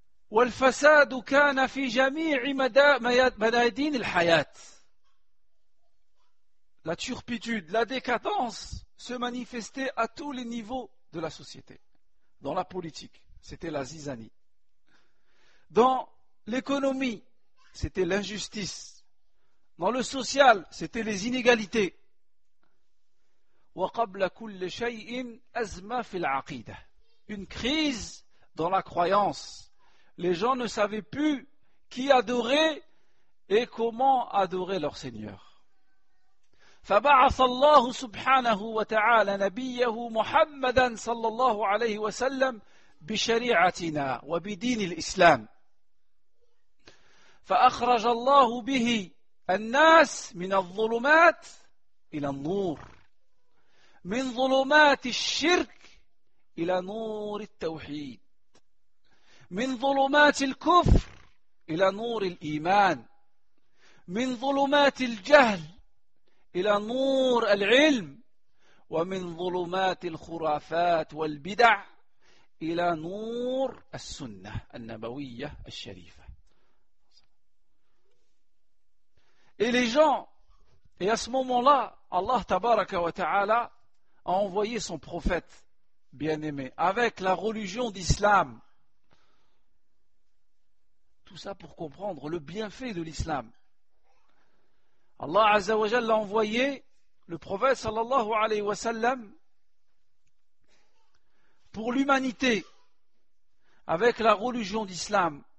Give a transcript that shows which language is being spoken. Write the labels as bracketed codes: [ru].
[ar] والفساد كان في جميع ميادين الحياة. [fr] La turpitude, la décadence se manifestait à tous les niveaux de la société. Dans la politique, c'était la zizanie. Dans l'économie, c'était l'injustice. Dans le social, c'était les inégalités. [ar] وقبل كل شيء أزمة في العقيدة. [fr] Une crise dans la croyance. Les gens ne savaient plus qui adorer et comment adorer leur Seigneur. [ar] فبعث الله سبحانه وتعالى نبيه محمدا صلى الله عليه وسلم بشريعتنا وبدين الإسلام. فأخرج الله به الناس من الظلمات إلى النور، من ظلمات الشرك إلى نور التوحيد، من ظلمات الكفر إلى نور الإيمان، من ظلمات الجهل إلى نور العلم، ومن ظلمات الخرافات والبدع إلى نور السنة النبوية الشريفة. [fr] Et les gens, et à ce moment-là, Allah tabaraka wa ta'ala a envoyé son prophète bien-aimé avec la religion d'islam. Tout ça pour comprendre le bienfait de l'islam. Allah Azza wa Jalla a envoyé le prophète sallallahu alayhi wa sallam pour l'humanité avec la religion d'islam.